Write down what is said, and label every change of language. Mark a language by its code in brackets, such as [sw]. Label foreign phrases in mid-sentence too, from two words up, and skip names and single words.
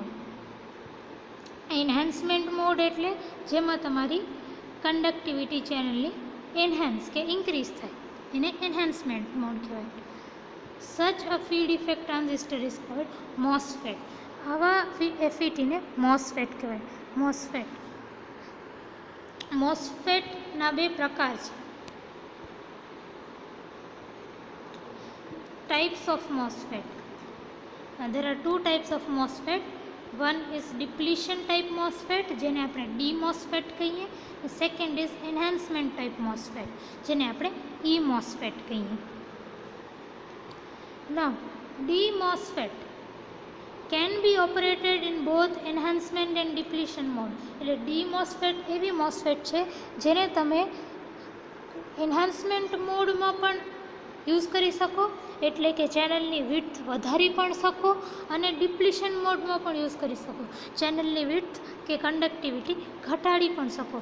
[en] enhancement mode [gu] એટલે જેમાં તમારી કંડક્ટિવિટી ચેનલની એન્હાન્સ કે ઇન્ક્રીઝ થાય એને [en] enhancement mode [gu] કહેવાય. [en] such a field effect transistor is called MOSFET. [gu] આવા એફઈટીને મોસફેટ કહેવાય. મોસફેટના બે પ્રકાર છે. [en] types of MOSFET. There are two types of MOSFET. One is depletion type MOSFET [gu] જેને આપણે DMOSFET કહીએ. [en] Second is enhancement type MOSFET [gu] જેને આપણે EMOSFET કહીએ. [en] Now DMOSFET can be operated in both enhancement and depletion mode. [gu] એટલે DMOSFET એવી MOSFET છે જેને તમે [en] enhancement mode [gu] પણ યુઝ કરી શકો, એટલે કે ચેનલની વિડ્થ વધારી પણ શકો, અને [en] depletion mode [gu] પણ યુઝ કરી શકો, ચેનલની વિડ્થ કે કંડક્ટિવિટી ઘટાડી પણ શકો.